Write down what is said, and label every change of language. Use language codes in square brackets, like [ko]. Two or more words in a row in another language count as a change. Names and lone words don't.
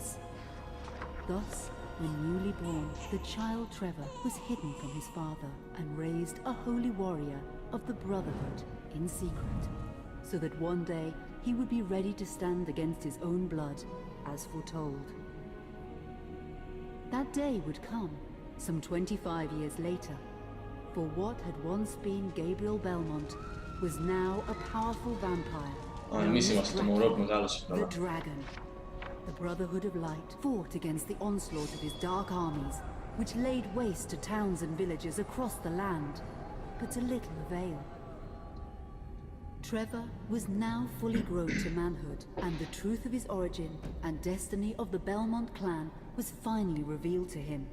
[en] Thus, when newly born, the child Trevor was hidden from his father and raised a holy warrior of the Brotherhood in secret, so that one day he would be ready to stand against his own blood, as foretold. That day would come, some 25 years later, for what had once been Gabriel Belmont was now a powerful vampire. [el] Εμείς είμαστε το μωρό που μεγάλωσε. [en] The Dragon. The Brotherhood of Light fought against the onslaught of his dark armies, which laid waste to towns and villages across the land, but to little avail. Trevor was now fully grown to manhood, and the truth of his origin and destiny of the Belmont clan was finally revealed to him.